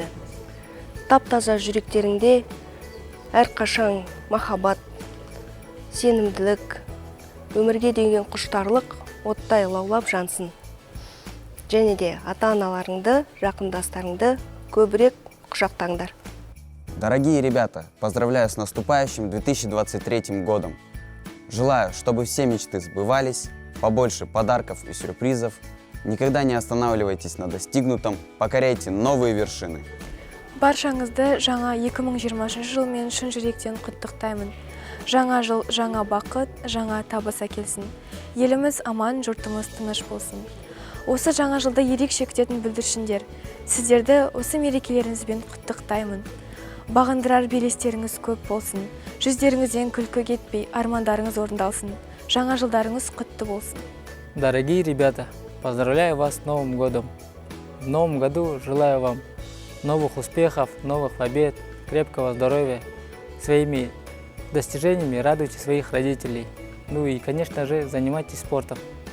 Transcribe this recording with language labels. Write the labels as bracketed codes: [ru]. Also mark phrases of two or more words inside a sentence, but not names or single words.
[kk] Тап-таза жүректеріңде әрқашан махаббат, сенімділік, өмірге деген құштарлық оттай лаулап жансын. Және де ата-аналарыңды, жақындастарыңды көбірек құшақтаңдар. [ru] Дорогие ребята, поздравляю с наступающим 2023 годом. Желаю, чтобы все мечты сбывались, побольше подарков и сюрпризов. Никогда не останавливайтесь на достигнутом, покоряйте новые вершины. [kk] Баршаңызды жаңа 2023 жылмен шын жүректен құттықтаймын. Жаңа жыл, жаңа бақыт, жаңа табыс әкелсін. Еліміз аман, жұртымыз тыныш болсын. Осы жаңа жылда ерекше күтетін бүлдіршіндер, сіздерді осы мерекелеріңізбен құттықтаймын. Бағындырар белестеріңіз көп болсын. Жүздеріңізден күлкі кетпей, армандарыңыз орындалсын. Жаңа жылдарыңыз құтты болсын. [ru] Дорогие ребята, поздравляю вас с Новым годом. В новом году желаю вам новых успехов, новых побед, крепкого здоровья. Своими достижениями радуйте своих родителей. Ну и, конечно же, занимайтесь спортом.